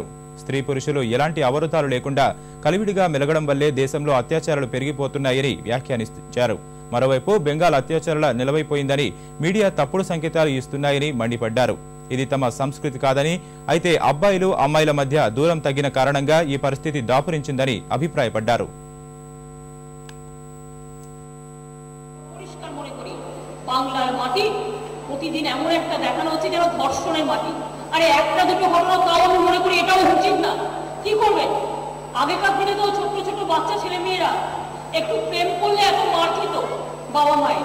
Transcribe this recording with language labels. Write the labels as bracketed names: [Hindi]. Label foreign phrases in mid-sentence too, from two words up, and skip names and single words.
[Telugu] స్త్రీ పురుషులు ఎలాంటి అవరోధాలు లేకుండా కలివిడిగా మెలగడం వల్లే దేశంలో అత్యాచారాలు పెరిగిపోతున్నాయని వ్యాఖ్యానించారు. మరోవైపు బెంగాల్ అత్యాచారాల నిలవైపోయిందని మీడియా తప్పుడు సంకేతాలు ఇస్తున్నాయని మండిపడ్డారు. ఇది తమ సంస్కృతి కాదని, అయితే అబ్బాయిలు అమ్మాయిల మధ్య దూరం తగ్గిన కారణంగా ఈ పరిస్థితి దాపురించిందని అభిప్రాయపడ్డారు. [Bangla] বাংলার মাটি প্রতিদিন এমন একটা দেখানো হচ্ছে যেন ধর্ষণের মাটি। আরে একটা দুটো ঘটনা তাও আমি মনে করি এটাও উচিত না। কি করবেন? আগেকার দিনে তো ছোট ছোট বাচ্চা ছেলে মেয়েরা একটু প্রেম করলে এত মার খেত বাবা মায়ের।